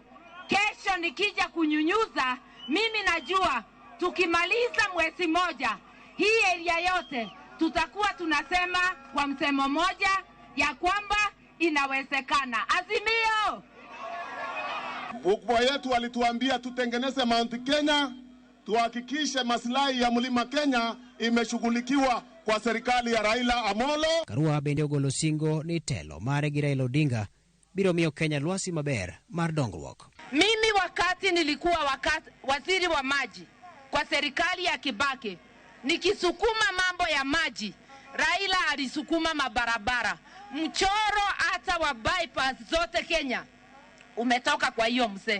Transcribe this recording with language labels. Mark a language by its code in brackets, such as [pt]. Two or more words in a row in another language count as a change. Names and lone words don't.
[sw] Kesho nikija kunyunyuza, mimi najua tukimaliza mwezi moja hii area yote tutakuwa tunasema kwa msemo moja ya kwamba inawezekana. Azimio! Wakubwa yetu walituambia tutengeneze Mount Kenya, tuhakikishe maslahi ya mlima Kenya imeshughulikiwa kwa serikali ya Raila Amolo. [luo] Karua bende ogolo singo ni telo mare gi Raila Odinga biro miyo Kenya lwasi maber mar dongruok. [sw] Mimi wakati nilikuwa waziri wa maji kwa serikali ya Kibaki, nikisukuma mambo ya maji, Raila alisukuma mabarabara. Mchoro hata wa bypass zote Kenya umetoka kwa hiyo mzee.